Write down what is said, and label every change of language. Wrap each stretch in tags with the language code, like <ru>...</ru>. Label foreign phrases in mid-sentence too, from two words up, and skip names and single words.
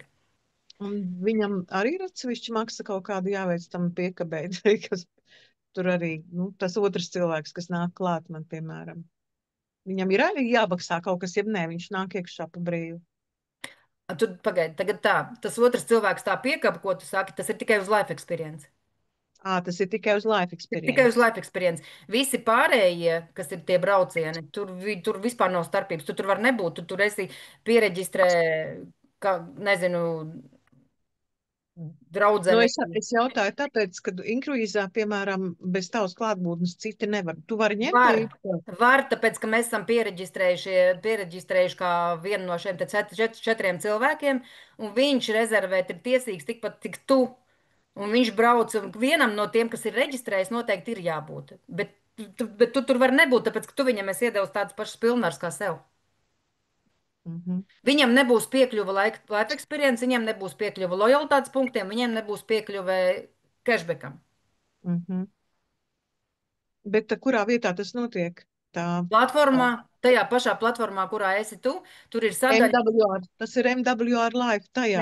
<lv>Un viņam arī ir atsevišķi maksa kaut kāda jāveic tam piekabēt, kas tur arī, nu, tas otrs cilvēks, kas nāk klāt man, piemēram. Viņam ir arī jāmaksā kaut kas, ja nē, viņš nāk iekšā pa brīvu. Tu pagaidi, tagad tā, tas otrs cilvēks tā piekāpa, ko tu saki, tas ir tikai uz</lv> <en>life experience.</en> <lv>Tas ir tikai uz life Tikai uz experience.</lv> <en>life experience.</en> <lv>Visi pārējie, kas ir tie braucieni, tur vispār nav starpības. Tu tur var nebūt. Tu tur esi pieregistrē, kā, nezinu, Nu, draudzeni. es jautāju tāpēc, ka inkruīzā, piemēram, bez tavas klātbūtnes citi nevar. Tu vari ņemt Var, līdzi. var, tāpēc, ka mēs esam pieregistrējuši kā vienu no šiem te 4 cilvēkiem, un viņš rezervēt ir tiesīgs tikpat, cik tu. Un viņš brauc, un vienam no tiem, kas ir reģistrējis, noteikti ir jābūt. Bet tu tur var nebūt, tāpēc, ka tu viņam esi iedevis tādas pašas pilnvaras kā sev. Mhm, Viņam nebūs piekļuva</lv> <en>life experience,</en> <lv>viņam nebūs piekļuva lojalitātes punktiem, viņam nebūs piekļuve cashbackam. mhm. Bet kurā vietā tas notiek? Tā, tā Platformā, tajā pašā platformā, kurā esi tu, tur ir sadaļa. MWR, tas ir MWR Live tajā,</lv>